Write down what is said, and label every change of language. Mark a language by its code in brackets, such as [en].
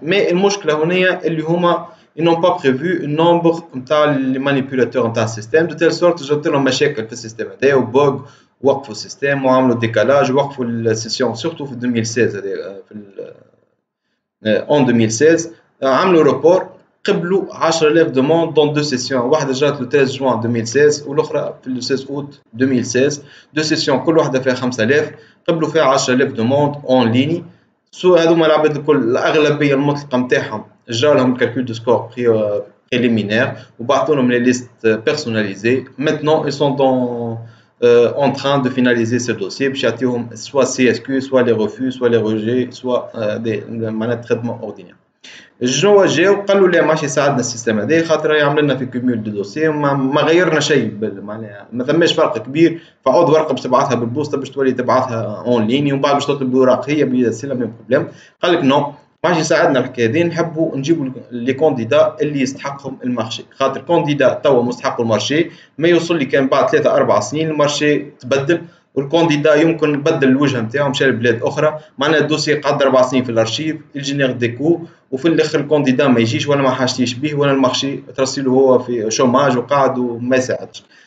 [ar] مي المشكله هنا اللي هما [fr] ils n'ont pas prévu un nombre [ar] نتاع لي مانيبيولاتور نتاع السيستم [fr] دو تيل سورت [ar] جات لهم مشاكل في السيستم هذا وبوغ وقفوا السيستم وعملوا ديكالاج وقفوا السيسيون سورتو في 2016 هذا في [fr] en 2016 [ar] عملوا روبور قبلوا 10000 [fr] دوموند دون دو سيسيون [ar] واحده جات [fr] لو 13 جوان 2016 [ar] والاخرى في [fr] لو 16 اوت 2016 دو سيسيون [ar] كل واحده فيها 5000 قبلوا فيها 10000 [fr] دوموند اون ليني. [ar] سو هذوما العباد الكل الاغلبيه المطلقه نتاعهم جالهم الكالكول دو سكور préliminaire وبعثوا لهم [fr] لي ليست بيرسوناليزي. Maintenant ils sont en train de finaliser ce dossier [ar] باش يعطيهم [fr] soit CSQ soit les refus soit les rejets soit des [ar] معناها [fr] traitement ordinaire. [ar] الجو جاو قالوا لا ماشي يساعدنا السيستم هذا خاطر يعمل لنا في [fr] كوميول دو دوسي [ar] ما غيرنا شيء معناها ما ثماش فرق كبير فعود ورقه باش تبعثها بالبوسطه باش تولي تبعثها [fr] اون لين [ar] ومن بعد باش تطلب اوراق هي بيد [fr] سي لا ميم بروبليم. [ar] قال لك نو ماشي يساعدنا الحكايه هذه نحبوا نجيبوا لي كونديدا اللي يستحقهم المارشي خاطر كونديدا توا مستحق المارشي ما يوصل لي كان بعد 3 4 سنين المارشي تبدل والكونديدا يمكن يبدل الوجهه نتاعو مشى لبلاد اخرى معناها الدوسي قعد 4 سنين في الارشيف الجينير ديكو وفي الاخر الكونديدا ما يجيش ولا ما حاجتيش به ولا المارشي ترسله هو في شوماج وقاعد وما يساعدش.